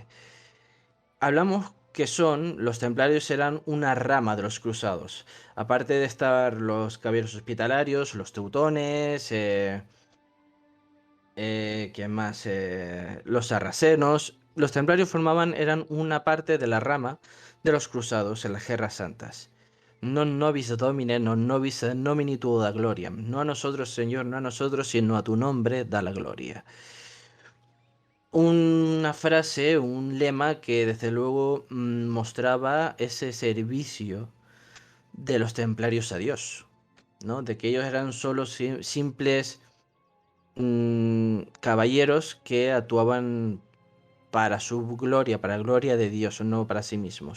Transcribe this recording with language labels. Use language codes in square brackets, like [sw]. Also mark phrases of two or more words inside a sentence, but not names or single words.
[es] Hablamos que los templarios eran una rama de los cruzados. Aparte de estar los caballeros hospitalarios, los teutones, ¿quién más? Los sarracenos. Los templarios eran una parte de la rama de los cruzados en las guerras santas. [la] Non nobis domine, non nobis nomini tuo da gloria. [es] No a nosotros, Señor, no a nosotros, sino a tu nombre da la gloria. Una frase, un lema que desde luego mostraba ese servicio de los templarios a Dios, ¿no? De que ellos eran solo simples caballeros que actuaban para su gloria, para la gloria de Dios, no para sí mismos.